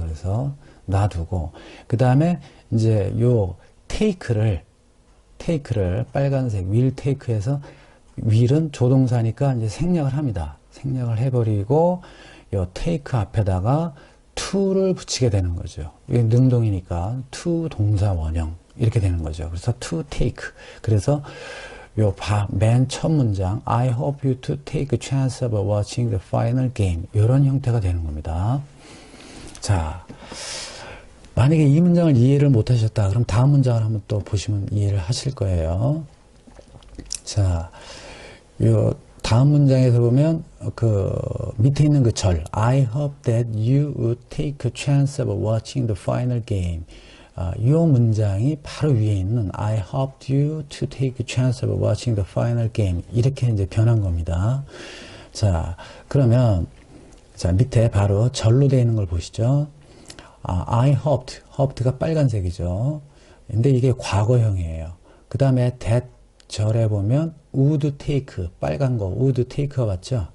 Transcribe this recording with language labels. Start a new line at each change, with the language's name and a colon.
Korean: 그래서 놔두고 그 다음에 이제 요 take를 빨간색 will take에서 will은 조동사니까 이제 생략을 합니다. 생략을 해버리고 요 take 앞에다가 to를 붙이게 되는 거죠. 이게 능동이니까 to 동사 원형 이렇게 되는 거죠.
English: 그래서 to take.
Korean: 그래서 맨 첫 문장
English: I hope you to take a chance of watching the final game
Korean: 이런 형태가 되는 겁니다. 자, 만약에 이 문장을 이해를 못 하셨다 그럼 다음 문장을 한번 또 보시면 이해를 하실 거예요. 자, 요 다음 문장에서 보면 그 밑에 있는 그 절
English: I hope that you would take a chance of watching the final game.
Korean: 이 문장이 바로 위에 있는
English: I hoped you to take a chance of watching the final game
Korean: 이렇게 이제 변한 겁니다. 자, 그러면 자 밑에 바로 절로 되어 있는 걸 보시죠. I hoped가 빨간색이죠. 근데 이게 과거형이에요. 그 다음에 that 절에 보면 would take 빨간 거 would take가 맞죠?